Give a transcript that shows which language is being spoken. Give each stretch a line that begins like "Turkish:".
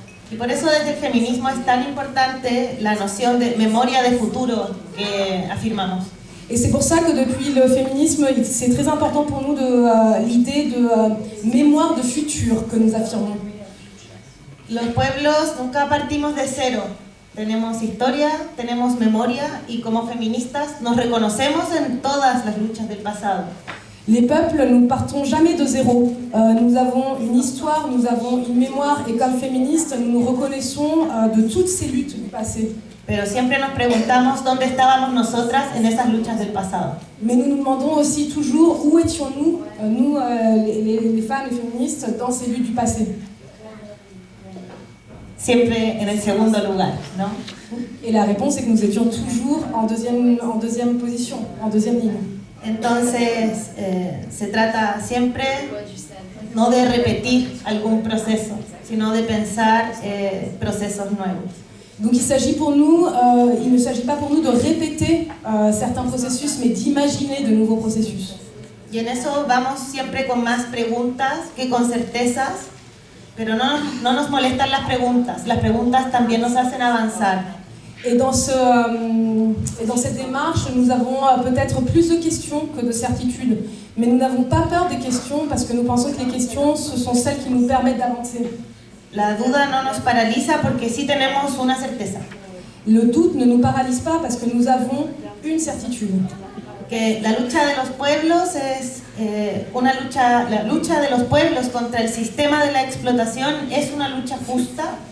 Spanish: Y por eso desde el feminismo es tan importante la noción de memoria de futuro que afirmamos.
French: Et c'est pour ça que depuis le féminisme, c'est très important pour nous l'idée de mémoire de futur que nous affirmons.
Spanish: Los pueblos nunca partimos de cero. Tenemos historia, tenemos memoria y como feministas nos reconocemos en todas las luchas del pasado.
French: Les peuples, nous ne partons jamais de zéro. Nous avons une histoire, nous avons une mémoire et comme féministes, nous nous reconnaissons de toutes ces luttes du passé.
Spanish: Pero siempre nos preguntamos dónde estábamos nosotras en esas luchas del pasado.
French: Mais nous nous demandons aussi toujours où étions-nous, les femmes, les féministes, dans ces luttes du passé.
Spanish: Siempre en el segundo lugar, ¿no?
French: Et la réponse est que nous étions toujours en deuxième position, en deuxième ligne.
Spanish: Entonces, se trata siempre no de repetir algún proceso, sino de pensar procesos nuevos.
French: Donc il ne s'agit pas pour nous de répéter certains processus, mais d'imaginer de nouveaux processus.
Spanish: Y en eso vamos siempre con más preguntas que con certezas, pero no nos molestan las preguntas también nos hacen avanzar.
French: Et dans cette démarche, nous avons peut-être plus de questions que de certitudes. Mais nous n'avons pas peur des questions parce que nous pensons que les questions, ce sont celles qui nous permettent d'avancer.
Spanish: La duda no nos paraliza porque sí tenemos una certeza.
French: Le doute ne nous paralyse pas parce que nous avons une certitude.
Spanish: Que la lucha de los pueblos es la lucha de los pueblos contra el sistema de la explotación es una lucha justa.